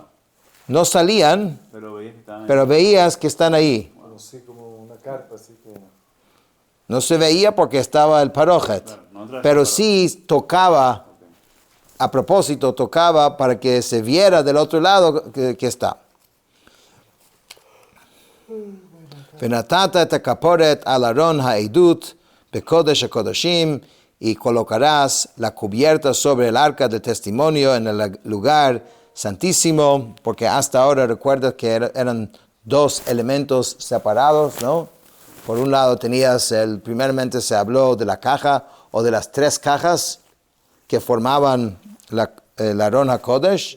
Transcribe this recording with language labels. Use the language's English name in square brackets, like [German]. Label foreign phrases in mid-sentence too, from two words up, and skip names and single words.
[Spanish] No salían, Pero veías que estaban ahí. pero veías que están ahí. Bueno, sí, como una carpa, así que... No se veía porque estaba el parojet, Claro, no entraste pero al sí tocaba, a propósito, tocaba para que se viera del otro lado que está. [Hebrew] ונתת את הכפורת על ארון העדות בקודש הקודשים, [Spanish] y colocarás la cubierta sobre el arca del testimonio en el lugar santísimo, porque hasta ahora recuerdas que eran 2 elementos separados, ¿no? Por un lado tenías, primeramente se habló de la caja o de las 3 cajas que formaban el [Hebrew] ארון הקודש.